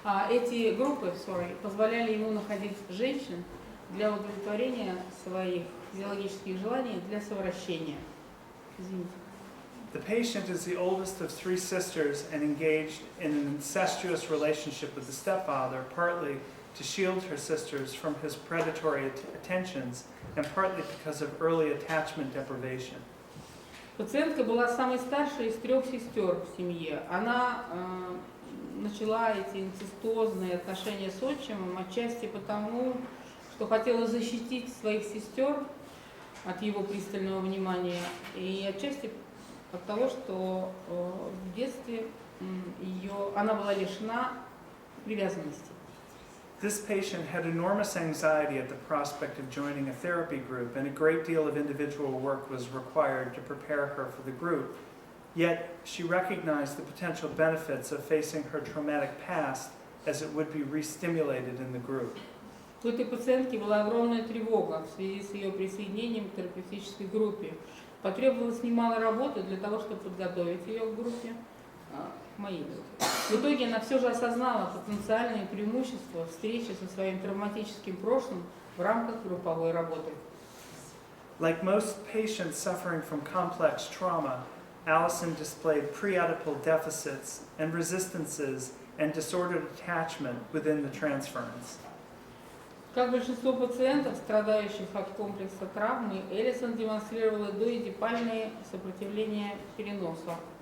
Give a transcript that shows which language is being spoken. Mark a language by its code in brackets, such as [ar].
[ru] Эти группы, позволяли ему находить женщин для удовлетворения своих физиологических желаний, для совращения. Извините. [en] The patient is the oldest of 3 sisters and engaged in an incestuous relationship with the stepfather, partly to shield her sisters from his predatory attentions and partly because of early attachment deprivation. [ru] Пациентка была самой старшей из 3 сестер в семье. Она начала эти инцестозные отношения с отчимом отчасти потому, что хотела защитить своих сестер от его пристального внимания, и отчасти от того, что в детстве она была лишена привязанности. [en] This patient had enormous anxiety at the prospect of joining a therapy group, and a great deal of individual work was required to prepare her for the group. Yet, she recognized the potential benefits of facing her traumatic past as it would be re-stimulated in the group. [ru] У этой пациентки была огромная тревога в связи с ее присоединением к терапевтической группе. Потребовалось немало работы для того, чтобы подготовить ее к группе, моей группе. В итоге она все же осознала потенциальные преимущества встречи со своим травматическим прошлым в рамках групповой работы. [en] Like most patients suffering from complex trauma, Allison displayed pre-Oedipal deficits and resistances and disordered attachment within the transference. [ru] Как большинство пациентов, страдающих от комплекса травмы, Эллисон демонстрировала доэдипальные сопротивления переноса.